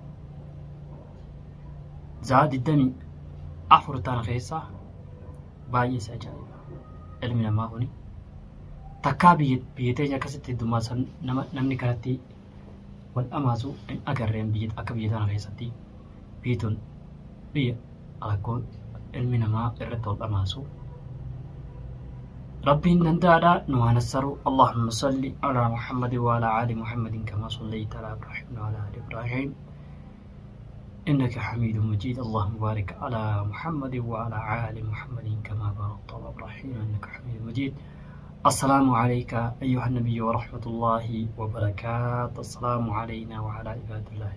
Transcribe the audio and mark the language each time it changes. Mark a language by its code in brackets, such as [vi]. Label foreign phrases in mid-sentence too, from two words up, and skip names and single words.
[om] zaa 24 ta'an keessaa baay'ee isa ajaa'iba ilmi namaa kuni takkaa biyya teenya akkasitti heddummaa namni kanatti wal dhamaasu hin agarreen akka biyya tana keessatti biituun biyya rakkoon ilmi namaa irratti wal dhamaasu ربي نندادا نوانسرو [ar] اللهم صل على محمد وعلى آل محمد كما صليت على إبراهيم وعلى آل إبراهيم إنك حميد مجيد اللهم بارك على محمد وعلى آل محمد كما باركت على إبراهيم إنك حميد مجيد السلام عليك أيها النبي ورحمة الله وبركاته السلام علينا وعلى عباد الله